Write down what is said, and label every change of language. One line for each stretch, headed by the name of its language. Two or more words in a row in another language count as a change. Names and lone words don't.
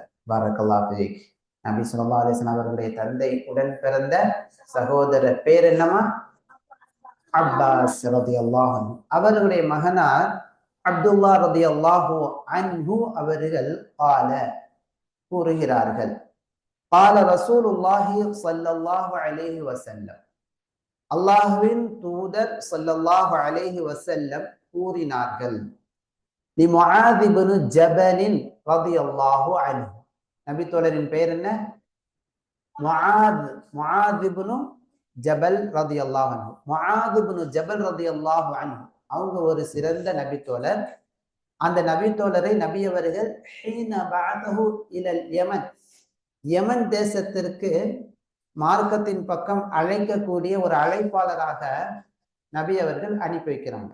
Arabic: بارك الله فيك.
Tamil: நபி
Arabic: صلى الله عليه وسلم
Tamil: அவர்களுடைய தந்தை உடன் பிறந்த சகோதரர் பேர் என்னமா? அப்பாஸ்
Arabic: رضي الله عنه.
Tamil: அவர்களுடைய மகனார் அப்துல்லாஹ்
Arabic: رضي الله عنه
Tamil: அவர்கள் கூறுகிறார்கள்,
Arabic: قال رسول الله صلى الله عليه وسلم.
Tamil: அல்லாஹ்வின் தூதர்
Arabic: صلى الله عليه وسلم
Tamil: கூறினார்கள்,
Arabic: لمعاذ بن جبل رضي الله عنه.
Tamil: நபி தோழரின் பெயர் என்ன? முஆத் இப்னு ஜபல்
Arabic: رضي الله عنه.
Tamil: முஆத் இப்னு ஜபல்
Arabic: رضي الله عنه
Tamil: அவங்க ஒரு சிறந்த நபி தோழர். அந்த நபி தோழரை நபி அவர்கள்
Arabic: حين بعثه إلى اليمن,
Tamil: யமன் தேசத்திற்கு மார்க்கத்தின் பக்கம் அழைக்கக்கூடிய ஒரு அழைப்பாளராக நபி அவர்கள் அனுப்பி வைக்கிறாங்க.